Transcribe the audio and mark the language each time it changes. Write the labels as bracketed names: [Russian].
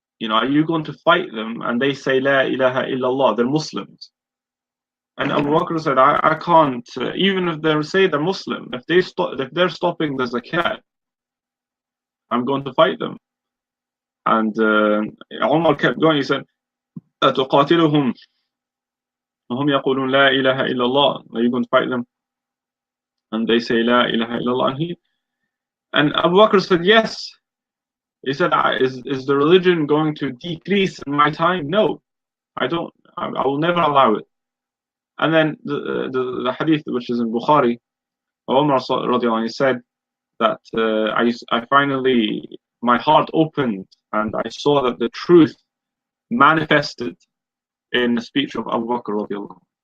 [English] Are you going to fight them? And they say, La ilaha illallah, they're Muslims. And Abu Bakr said, I can't, even if they say they're Muslim, if they're stopping the zakat, I'm going to fight them. And Umar kept going. He said, [Arabic] أتقاتلهم وهم يقولون لا إله إلا الله. [English] Are you going to fight them? And they say La ilaha illallah. And Abu Bakr said, yes. He said, is the religion going to decrease in my time? No, I don't. I will never allow it. And then the hadith, which is in Bukhari, Umar radiallahu anhu said that I finally, my heart opened and I saw that the truth manifested in the speech of Abu Bakr radiallahu anhu.